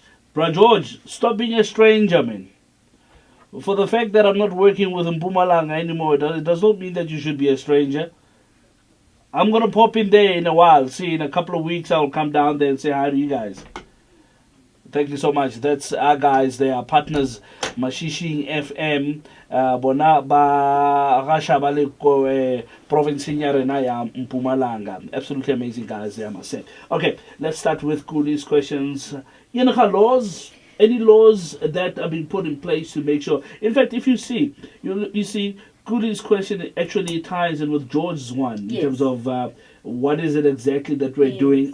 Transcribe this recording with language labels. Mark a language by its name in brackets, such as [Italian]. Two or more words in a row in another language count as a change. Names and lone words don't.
[English] Bro George, stop being a stranger, man. For the fact that I'm not working with Mpumalanga anymore, it does not mean that you should be a stranger. I'm going to pop in there in a while. See, in a couple of weeks, I'll come down there and say hi to you guys. Thank you so much. That's our guys. They are partners. Mashishing FM. [Northern Sotho] Bona ba rasha baleko province ya Mpumalanga. [English] Absolutely amazing guys there, I must say. Okay, let's start with Kulie's questions. Laws. Any laws that have been put in place to make sure? In fact, if you see, you see, Kulie's question actually ties in with George's one in terms of what is it exactly that we're doing?